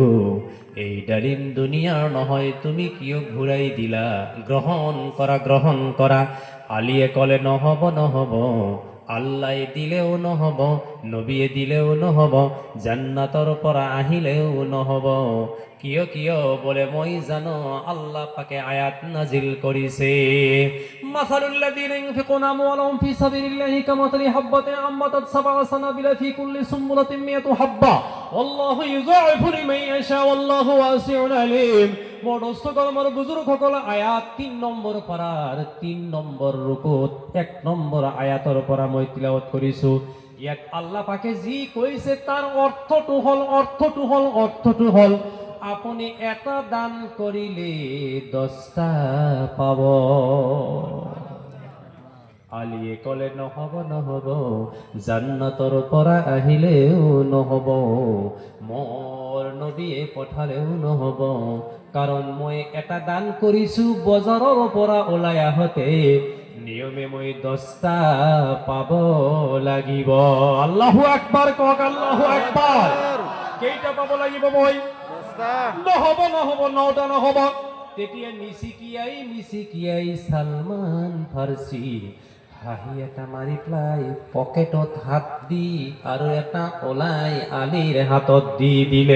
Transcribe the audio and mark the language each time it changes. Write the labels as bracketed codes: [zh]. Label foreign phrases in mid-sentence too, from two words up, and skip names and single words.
[as] এই ডালিম দুনিয়াৰ নহয়, তুমি কিয় ঘূৰাই দিলা? গ্ৰহণ কৰা, গ্ৰহণ কৰা। আলীয়ে ক'লে, নহ'ব নহ'ব, আল্লাহ দিলেও নহ'ব, নবীয়ে দিলেও নহ'ব, জান্নাতৰ পৰা আহিলেও নহ'ব। কিয় কিয়? বোলে মই জানো আল্লাহ পাকে আয়াত নাজিল কৰিছে, [ar] مثل الذين ينفقون أموالهم في سبيل الله كمثل حبة أنبتت سبع سنابل في كل سنبلة مائة حبة والله يضاعف لمن يشاء والله واسع عليم. [as] মোৰ দৰ্শকসকল, মোৰ বুজুৰ্গসকল, আয়াত ৩ নম্বৰ পাৰাৰ ৩ নম্বৰ ৰুকুত ১ নম্বৰ আয়াতৰ পৰা মই তিলাৱত কৰিছো। ইয়াত আল্লাহ পাকে যি কৈছে তাৰ অৰ্থটো হ'ল আপুনি এটা দান কৰিলে 10টা পাব। আলীয়ে ক'লে, নহ'ব নহ'ব, জান্নাতৰ পৰা আহিলেও নহ'ব, মোৰ নবীয়ে পঠালেও নহ'ব, কাৰণ মই এটা দান কৰিছো বজাৰৰ পৰা ওলাই আহোতে নিয়মে মই 10টা পাব লাগিব। [ar] الله أكبر [as] কওক, [ar] الله أكبر. [as] কেইটা পাব লাগিব মই? 10টা। নহ'ব নহ'ব, 9টা নহ'ব। তেতিয়া মিচিকিয়াই সালমান ফাৰ্সি হাঁহি এটা মাৰি পেলাই পকেটত হাত দি আৰু এটা ওলাই আলীৰ হাতত দি দিলে।